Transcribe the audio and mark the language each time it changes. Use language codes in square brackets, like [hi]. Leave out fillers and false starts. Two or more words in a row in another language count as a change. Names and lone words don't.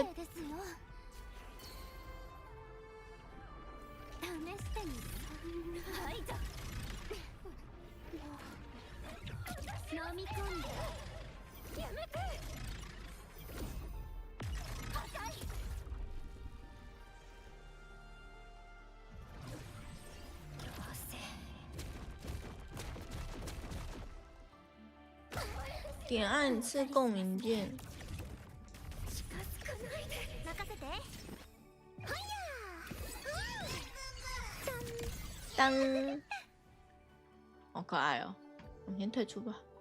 [ja] ですよ。試してみる。はいじゃ。飲み込んで。やめて。破壊。どうせ。 [zh] 点按是共鸣键。 [ja] 近づかないで。任せて。はいや。 [zh] 当，好可爱哦！我们先退出吧。